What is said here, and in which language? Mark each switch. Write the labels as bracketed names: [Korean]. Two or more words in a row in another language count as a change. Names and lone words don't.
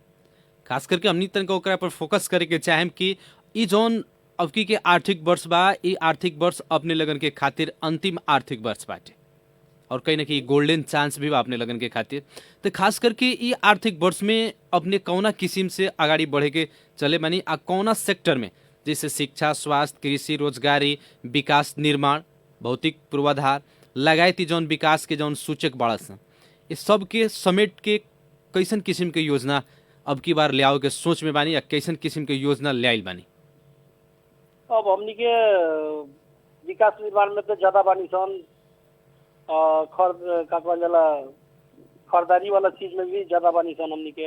[Bhojpuri] खास करके हमनी तनका ओकरा पर फोकस करे के चाहेम कि ई जौन अबकी के आर्थिक वर्ष बा, ई आर्थिक वर्ष अपने लगन के खातिर अंतिम आर्थिक वर्ष बाटे और कहीं ना कहीं गोल्डन चांस भी बा अपने लगन के खातिर। तो खास करके ई आर्थिक वर्ष में अपने कौना किस्म से आगाड़ी बढ़े के चले बानी आ कौना सेक्टर में, जैसे शिक्षा, स्वास्थ्य, कृषि, रोजगारी, विकास निर्माण, भौतिक पूर्वाधार लगायती जौन विकास के जौन सूचक बड़ा सन, ये सब के समेट के कैसन किस्म के योजना अब की बार ले आओ के सोच में बानी या कैसन किस्म के योजना ले आइल बानी? अब हमनी के विकास निर्माण में तो ज्यादा बानी सन, खरीदारी वाला चीज में भी ज्यादा बानी सन हमनी के।